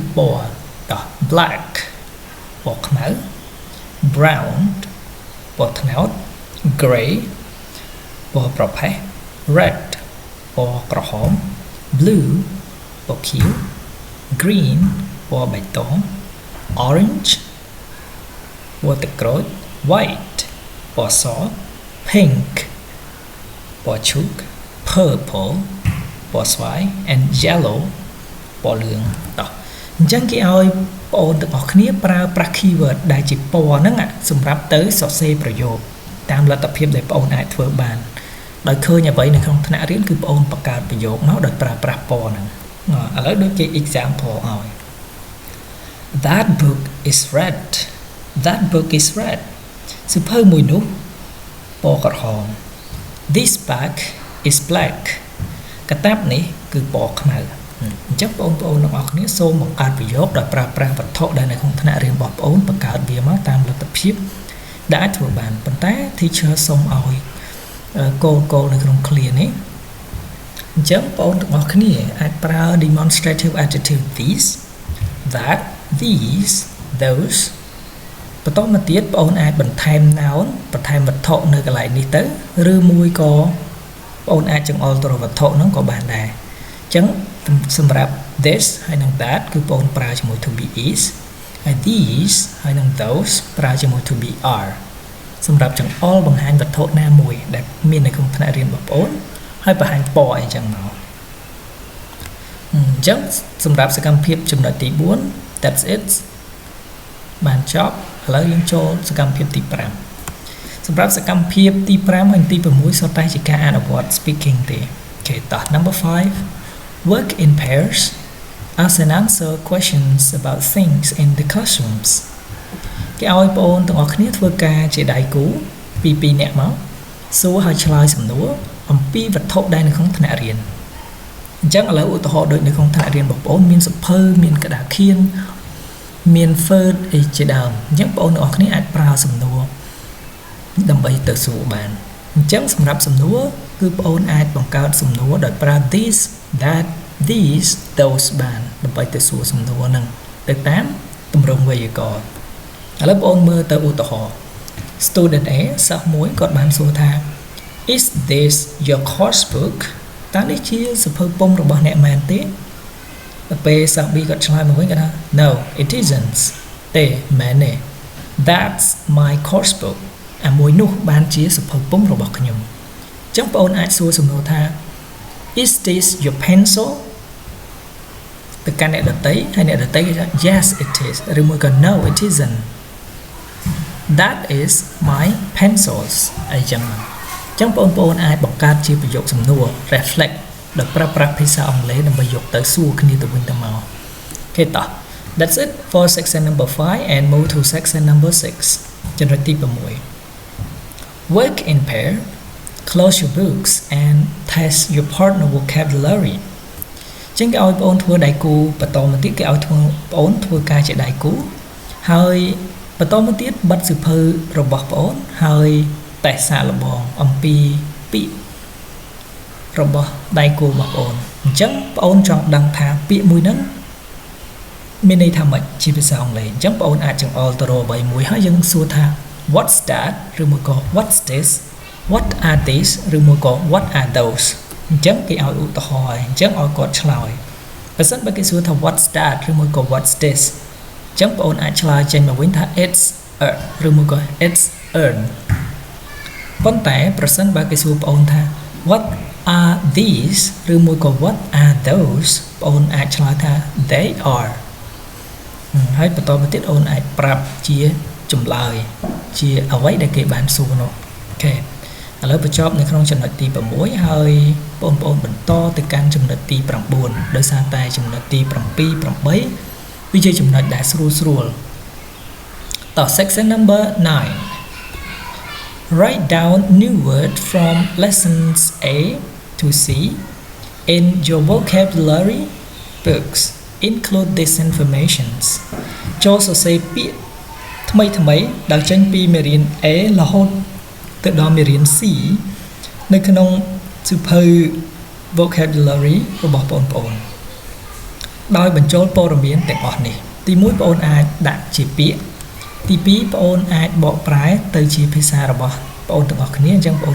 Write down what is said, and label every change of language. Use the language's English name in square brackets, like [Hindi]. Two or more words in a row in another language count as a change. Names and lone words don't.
[Khmer] ពណ៌តោះ black ពណ៌ខ្មៅ brown ពណ៌ត្នោត gray ពណ៌ប្រផេះ red ពណ៌ក្រហម blue ពណ៌ខៀវ green ពណ៌បៃតង orange ពណ៌ទឹកក្រូច white ពណ៌ស pink ពណ៌ឈូក purple ពណ៌ ស្វាយ [English] and yellow [Khmer] ពណ៌លឿងតោះអញ្ចឹងគេឲ្យបងប្អូនទាំងអស់គ្នាប្រើប្រាស់ keyword ដែលជាពណ៌ហ្នឹងសម្រាប់ទៅសរសេរប្រយោគតាមលទ្ធភាពដែលបងប្អូនអាចធ្វើបានដោយឃើញអ្វីនៅក្នុងថ្នាក់រៀនគឺបងប្អូនបង្កើតប្រយោគមកដោយប្រើប្រាស់ពណ៌ហ្នឹងឥឡូវដូចជា example ឲ្យ [English] That book is red That book is red [Khmer] សៀវភៅមួយនោះពណ៌ក្រហម [English] This bag is black [Khmer] កាតាបនេះគឺពណ៌ខ្មៅអញ្ចឹងបងប្អូនទាំងអស់គ្នាសូមបង្កើតប្រយោគដោយប្រើប្រាស់វត្ថុដែលនៅក្នុងថ្នាក់រៀន របស់បងប្អូនបង្កើតវាមកតាមលទ្ធភាពដែលអាចធ្វើបានប៉ុន្តែ teacher សូមឲ្យគោលនៅក្នុង clear នេះអញ្ចឹងបងប្អូនទាំងអស់គ្នាអាចប្រើ [English] demonstrative adjective these that these those [Khmer] បន្តមកទៀតបងប្អូនអាចបន្ថែម noun បន្ថែមវត្ថុនៅកន្លែងនេះទៅឬមួយក៏បងប្អូនអាចច ង្អុលទៅរកវត្ថុហ្នឹងក៏បានដែរអញ្ចឹងសម្រាប់ this ហើយនឹង that គឺបងប្អូនប្រើជាមួយ to [English] be is [Khmer] ហើយ these ហើយនឹង those ប្រើជាមួយ [English] to be are [Khmer] សម្រាប់ចង្អុលបង្ហាញវត្ថុណាមួយដែលមាននៅក្នុងថ្នាក់រៀនបងប្អូនហើយបង្ហាញពណ៌អីចឹងមកអញ្ចឹងសម្រាប់សកម្មភាពចំណុចទី4 [English] that's it [Khmer] បានចប់ឥឡូវយើងចូលសកម្មភាពទី5សម្រាប់សកម្មភាពទី5ហើយទី6សុទ្ធតែជាការអនុវត្ត speaking ទេ អូ [English] Okay, number 5. Work in pairs. Ask and answer questions about things in the classrooms. [Khmer] គេឲ្យបងប្អូនទាំងអស់គ្នាធ្វើការជាដៃគូពី2នាក់មកសួរហើយឆ្លើយសំណួរអំពីវត្ថុដែលនៅក្នុងថ្នាក់រៀនអញ្ចឹងឥឡូវឧទាហរណ៍ដូចនៅក្នុងថ្នាក់រៀនបងប្អូនមានសភៅមានក្តារខៀនមាន Word អីជាដើមអញ្ចឹងបងប្អូនទាំងអស់គ្នាអាច ប្រើសំណួរដើម្បីទៅសួរបានអញ្ចឹងសម្រាប់សំណួរគឺបងប្អូនអាចបង្កើតសំណួរដោយប្រើ [English] this that these those [Khmer] បានដើម្បីទៅសួរសំ ណួរហ្នឹងទៅតាមទម្រង់វេយ្យាករណ៍ឥឡូវបងប្អូនមើលទៅឧទាហរណ៍ [English] student A [Khmer] សិស្សមួយគាត់បាន សួរថា [English] is this your course book [Khmer] តើនេះជាសៀវភៅពុម្ពរបស់អ្នកមែនទេដល់ពេលសិស្ស B គាត់ឆ្លើយមកវិញគាត់ថា [English] no it isn't [Khmer] ទេមែនទេ [English] that's my course book [Khmer] អាមួយនោះបានជាសៀវភៅពុម្ពរបស់ខ្ញុំអញ្ចឹងបងប្អូនអាចសួរសំណួរថា [English] is this your pencil [Khmer] ទៅកាន់អ្នកដទៃហើយអ្នកដទៃគេថា [English] yes it is [Khmer] ឬមួយក៏ [English] no it isn't that is my pencils [Khmer] អីចឹងអញ្ចឹងបងប្អូនអាចបង្កើតជាប្រយោគសំណួរ reflect ដោយប្រើប្រាស់ភាសាអង់គ្លេសដើម្បីយកទៅសួរគ្នាទៅវិញទៅមកអូខេតោះ [English] that's it for section number 5 and move to section number 6 [Khmer] ចំណុចទី 6 [English] work in pair close your books and test your partner vocabulary [Khmer] ចឹងគេឲ្យបងប្អូនធ្វើដៃគូបន្តមកទៀតគេឲ្យបងប្អូនធ្វើការជាដៃគូហើយបន្តមកទៀតបិទសៀវភៅរបស់បងប្អូនហើយតេស្តសាកល្បងអំពីពាក្យរបស់ដៃគូរបស់បងប្អូនអ ញ្ចឹងបងប្អូនចង់ដឹងថាពាក្យមួយហ្នឹងមានន័យថាម៉េចជាភាសាអង់គ្លេសអញ្ចឹងបងប្អូនអាចចង្អុលទៅរកអ្វីមួយហើយយើងសួរថា [English] what's that [Khmer] ឬមួយក៏ [English] what's this what are these [Khmer] ឬមួយក៏ [English] what are [Khmer] those អញ្ចឹងគេឲ្យឧទាហរណ៍ហើយអញ្ចឹងឲ្យគាត់ឆ្លើយបើសិនបើគេសួរថា [English] what's that [Khmer] ឬមួយក៏ [English] what's this [Khmer] អញ្ចឹងបងប្អូន អាចឆ្លើយចេញមកវិញថា [English] it's a [Khmer] ឬមួយក៏ [English] it's earn [Khmer] ប៉ុន្តែប្រសិនបើគេសួរបងប្អូនថា what [English] are these [Khmer] ឬមួយក៏ [English] what are those [Khmer] បងប្អូនអាចឆ្លើយថា [English] they are [Khmer] ហើយបន្តមកទៀតអូនអាចប្រាប់ជាចម្លើយជាអ្វីដែលគេបានសួរនោះអូខេឥឡូវបញ្ចប់នៅក្នុងចំណុចទី6ហើយបងប្អូនបន្តទៅកាន់ចំណុចទី9ដោយសារតែចំណុចទី7 8វាជាចំណុចដែលស្រួលតោះ [English] section number 9 write down new word from lessons A to C in your vocabulary books include these informations ចូលសរ [Khmer] សេរពាក្យថ្មីដែលចេញពីមេរៀន A រហូតទៅដល់មេរៀន C នៅក្នុងសៀវភៅ vocabulary របស់បងប្អូនដោយបញ្ចូលព័ត៌មានទាំងអស់នេះទី1បងប្អូនអាចដាក់ជាពាក្យទី2បងប្អូនអាចបកប្រែទៅជាភាសារបស់បងប្អូនទាំងអស់គ្នាអញ្ចឹងបងប្អូន